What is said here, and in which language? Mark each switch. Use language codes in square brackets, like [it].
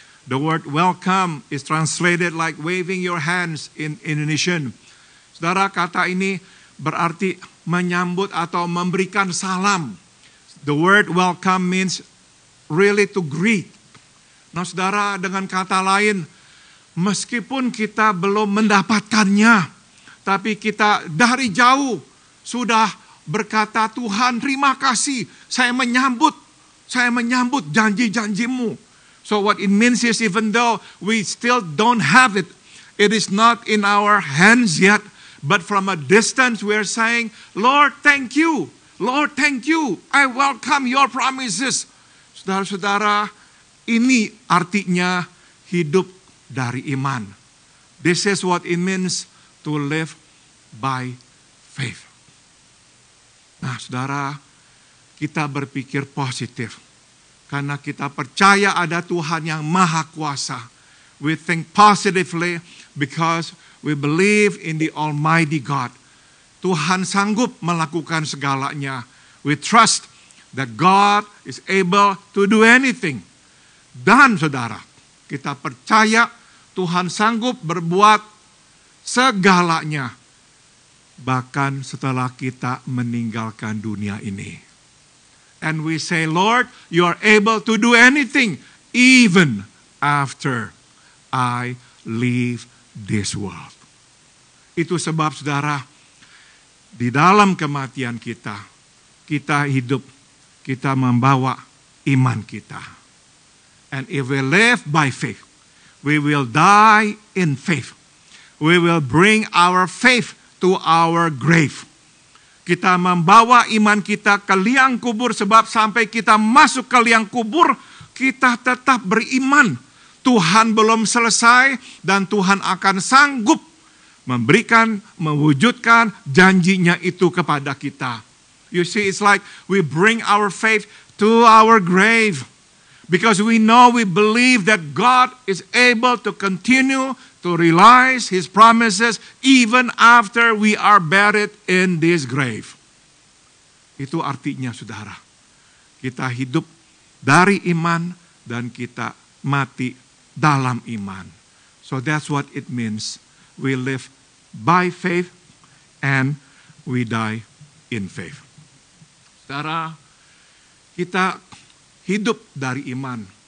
[en] The word welcome is translated like waving your hands in Indonesian. [id] Saudara, kata ini berarti menyambut atau memberikan salam. [en] The word welcome means really to greet. [id] Nah saudara, dengan kata lain, meskipun kita belum mendapatkannya, tapi kita dari jauh sudah berkata, Tuhan terima kasih, saya menyambut janji-janjimu. [en] So what it means is even though we still don't have it, it is not in our hands yet, but from a distance we are saying, Lord thank you, Lord thank you, I welcome your promises. [id] Saudara-saudara, ini artinya hidup dari iman. [en] This is what it means to live by faith. [id] Nah, saudara, kita berpikir positif. Karena kita percaya ada Tuhan yang maha kuasa. [en] We think positively because we believe in the Almighty God. [id] Tuhan sanggup melakukan segalanya. [en] We trust that God is able to do anything. [id] Dan saudara, kita percaya Tuhan sanggup berbuat segalanya. Bahkan setelah kita meninggalkan dunia ini. [en] And we say, Lord, you are able to do anything even after I leave this world. [id] Itu sebab saudara, di dalam kematian kita hidup, kita membawa iman kita. [en] And if we live by faith, we will die in faith. We will bring our faith to our grave. [id] Kita membawa iman kita ke liang kubur sebab sampai kita masuk ke liang kubur, kita tetap beriman. Tuhan belum selesai dan Tuhan akan sanggup memberikan, mewujudkan janjinya itu kepada kita. [en] You see, it's like we bring our faith to our grave. Because we know, we believe that God is able to continue to realize His promises even after we are buried in this grave. [id] Itu artinya, saudara, kita hidup dari iman dan kita mati dalam iman. [en] So that's what it means. We live by faith and we die in faith. [id] Saudara, kita hidup dari iman.